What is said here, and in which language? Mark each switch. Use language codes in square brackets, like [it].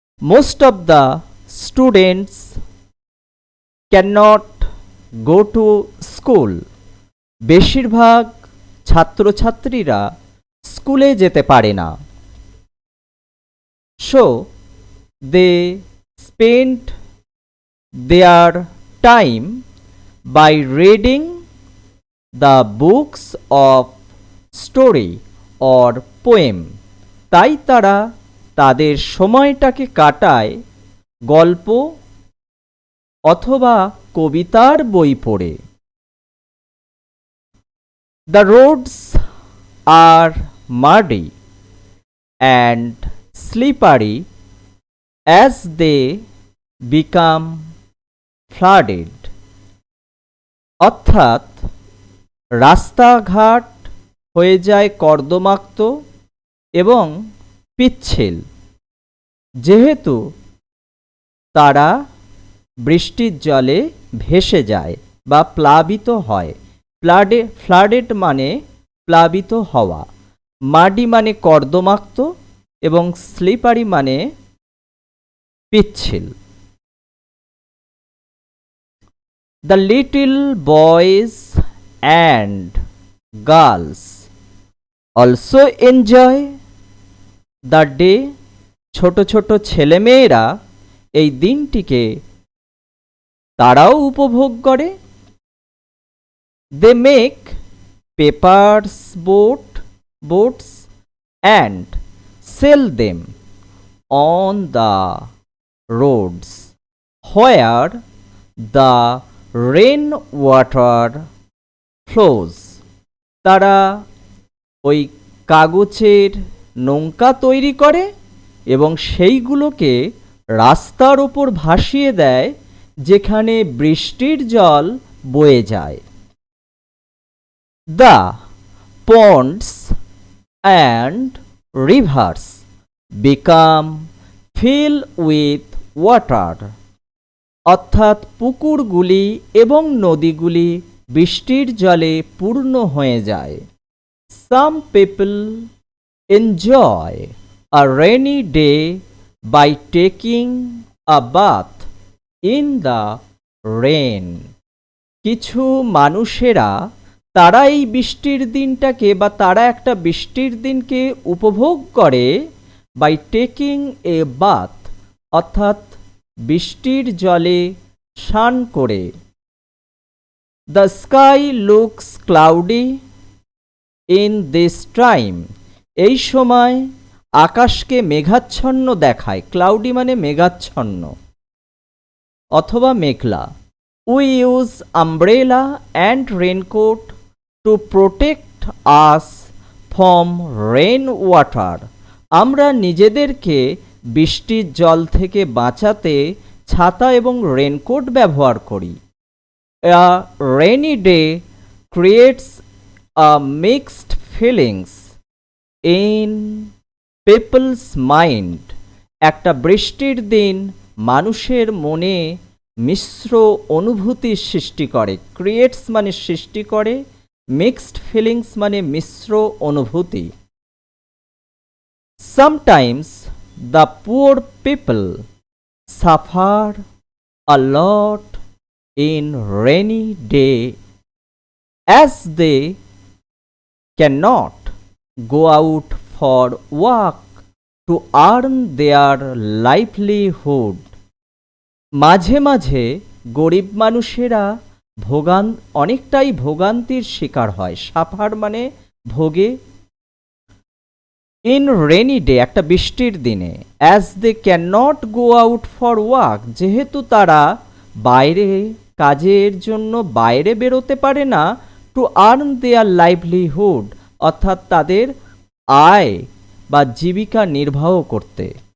[en] Most of the students can not go to school. [bn] বেশিরভাগ ছাত্রছাত্রীরা স্কুলে যেতে পারে না। [en] So they spend their time by reading the books of story or poem. [bn] তাই তারা তাদের সময়টাকে কাটায় গল্প অথবা কবিতার বই পড়ে। [en] The roads are muddy and slippery as they become flooded. [bn] অর্থাৎ রাস্তাঘাট হয়ে যায় কর্দমাক্ত এবং পিচ্ছিল, যেহেতু তারা বৃষ্টির জলে ভেসে যায় বা প্লাবিত হয়। ফ্লাডেড মানে প্লাবিত হওয়া, মাডি মানে কর্দমাক্ত এবং স্লিপারি মানে পিচ্ছিল। [en] The little boys and girls also enjoy the day. [bn] ছোট ছোট ছেলেমেয়েরা এই দিনটিকে তারাও উপভোগ করে। [en] They make papers boats and sell them on the roads where the rain water flows. [bn] তারা ওই কাগজের নৌকা তৈরি করে এবং সেইগুলোকে রাস্তার ওপর ভাসিয়ে দেয় যেখানে বৃষ্টির জল বয়ে যায়। [en] The ponds and rivers become filled with water. [bn] অর্থাৎ পুকুরগুলি এবং নদীগুলি বৃষ্টির জলে পূর্ণ হয়ে যায়। [en] Some people enjoy a rainy day by taking a bath in the rain. [bn] কিছু মানুষেরা তারা এই বৃষ্টির দিনটাকে বা তারা একটা বৃষ্টির দিনকে উপভোগ করে [en] by taking a bath, [bn] অর্থাৎ বৃষ্টির জলে স্নান করে। [en] The sky looks cloudy in this time. [bn] এই সময় আকাশকে মেঘাচ্ছন্ন দেখায়। ক্লাউডি মানে মেঘাচ্ছন্ন অথবা মেঘলা। [en] We use umbrella and raincoat to protect us from rain water. [bn] আমরা নিজেদেরকে বৃষ্টির জল থেকে বাঁচাতে ছাতা এবং রেনকোট ব্যবহার করি। [en] A rainy day creates a mixed feelings in people's mind. [bn] একটা বৃষ্টির দিন মানুষের মনে মিশ্র অনুভূতির সৃষ্টি করে। ক্রিয়েটস মানে সৃষ্টি করে, মিক্সড ফিলিংস মানে মিশ্র অনুভূতি। [en] Sometimes the poor people suffer a lot in rainy day as they cannot go out for work to earn their livelihood. [bn] মাঝে মাঝে গরিব মানুষেরা অনেকটাই ভোগান্তির শিকার হয়। সাফার মানে ভোগে। [en] in rainy day [bn] একটা বৃষ্টির দিনে, [en] as they can not go out for work, [bn] যেহেতু তারা বাইরে কাজের জন্য বাইরে বেরোতে পারে না, [en] to earn their livelihood, [bn] অর্থাৎ তাদের আয় বা জীবিকা নির্বাহ করতে।